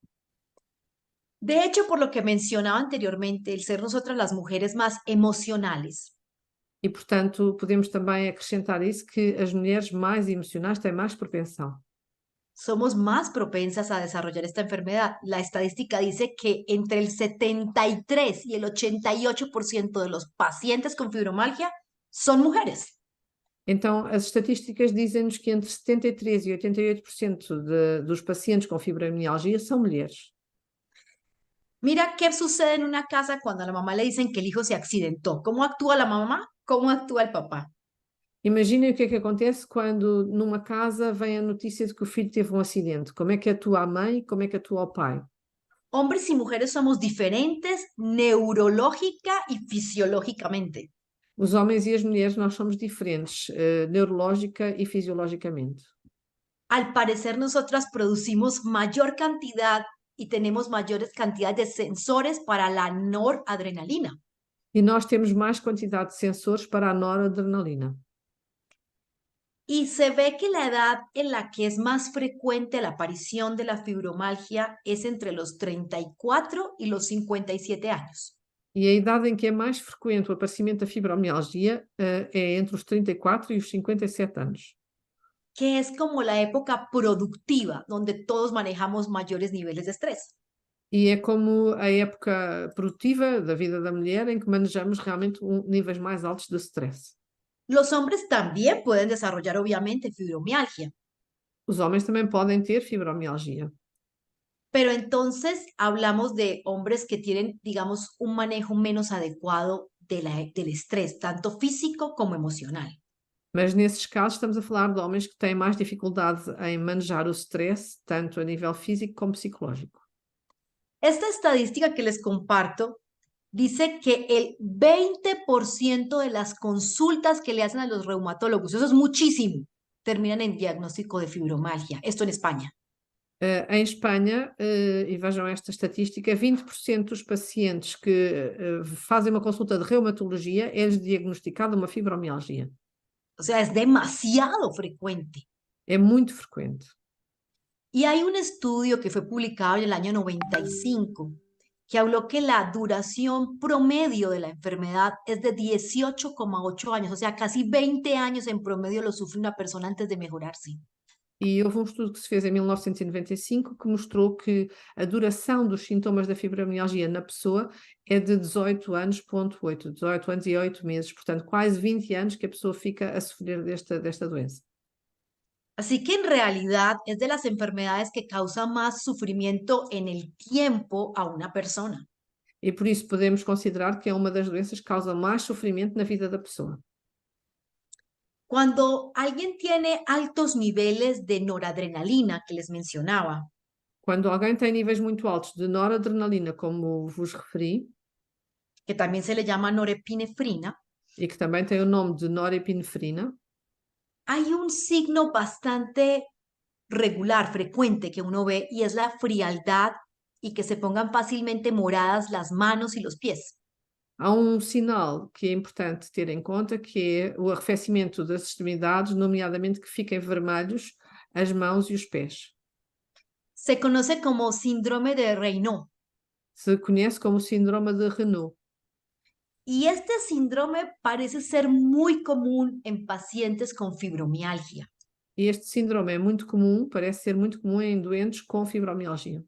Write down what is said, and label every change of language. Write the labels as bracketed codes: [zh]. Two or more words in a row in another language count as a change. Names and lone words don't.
[es] De hecho, por lo que mencionaba anteriormente, el ser nosotras las mujeres más emocionales, [pt] E, portanto, podemos também acrescentar isso, que as mulheres mais emocionais têm mais propensão. [es] somos más propensas a desarrollar esta enfermedad. La estadística dice que entre el 73 y el 88% de los pacientes con fibromialgia son mujeres. [pt] Então, as estatísticas dizem-nos que entre 73% e 88% dos pacientes com fibromialgia são mulheres. [es] Mira qué sucede en una casa cuando a la mamá le dicen que el hijo se accidentó. ¿Cómo actúa la mamá? ¿Cómo actúa el papá? [pt] Imaginem o que é que acontece quando numa casa vem a notícia de que o filho teve um acidente. Como é que atua a mãe e como é que atua o pai? [es] Hombres y mujeres somos diferentes neurológica y fisiológicamente. [pt] Os homens e as mulheres, nós somos diferentes, neurológica e fisiologicamente. [es] Al parecer, nosotras producimos mayor cantidad y tenemos mayores cantidades de sensores para la noradrenalina. [pt] E nós temos mais quantidade de sensores para a noradrenalina. [es] Y se ve que la edad en la que es más frecuente la aparición de la fibromialgia es entre los 34 y los 57 años. [pt] E a idade em que é mais frequente o aparecimento da fibromialgia é entre os 34 e os 57 anos. [es] Que es como la época productiva, donde todos manejamos mayores niveles de estrés. [pt] E é como a época produtiva da vida da mulher em que manejamos realmente níveis mais altos de stress. [es] Los hombres también pueden desarrollar, obviamente, fibromialgia, [pt] Os homens também podem ter fibromialgia. [es] pero entonces hablamos de hombres que tienen, digamos, un manejo menos adecuado del estrés, tanto físico como emocional. [pt] Mas nesses casos estamos a falar de homens que têm mais dificuldade em manejar o stress, tanto a nível físico como psicológico. [es] Esta estadística que les comparto dice que el 20% de las consultas que le hacen a los reumatólogos, eso es muchísimo, terminan en diagnóstico de fibromialgia. Esto en España. [pt] Em Espanha, e vejam esta estatística, 20% dos pacientes que fazem uma consulta de reumatologia é-lhes diagnosticada uma fibromialgia. [es] O sea, es demasiado frecuente. [pt] É muito frequente. [es] Y hay un estudio que fue publicado en el año 95 que habló que la duración promedio de la enfermedad es de 18,8 años, o sea, casi 20 años en promedio lo sufre una persona antes de mejorarse. [pt] E houve um estudo que se fez em 1995 que mostrou que a duração dos sintomas da fibromialgia na pessoa é de 18 anos,8, 18 anos e 8 meses, portanto quase 20 anos que a pessoa fica a sofrer desta doença. [es] Así que en realidad es de las enfermedades que causan más sufrimiento en el tiempo a una persona. [pt] E por isso podemos considerar que é uma das doenças que causa mais sofrimento na vida da pessoa. [es] Cuando alguien tiene altos niveles de noradrenalina que les mencionaba, [pt] Quando alguém tem níveis muito altos de noradrenalina, como vos referi, [es] que también se le llama norepinefrina, [pt] e que também tem o nome de norepinefrina, [es] hay un signo bastante regular, frecuente que uno ve y es la frialdad y que se pongan fácilmente moradas las manos y los pies. [pt] há um sinal que é importante ter em conta, que é o arrefecimento das extremidades, nomeadamente que fiquem vermelhos as mãos e os pés. [es] Se conoce como síndrome de Raynaud [pt] Se conhece como síndrome de Raynaud. [es] y este síndrome parece ser muy común en pacientes con fibromialgia. [pt] E este síndrome é muito comum, parece ser muito comum em doentes com fibromialgia.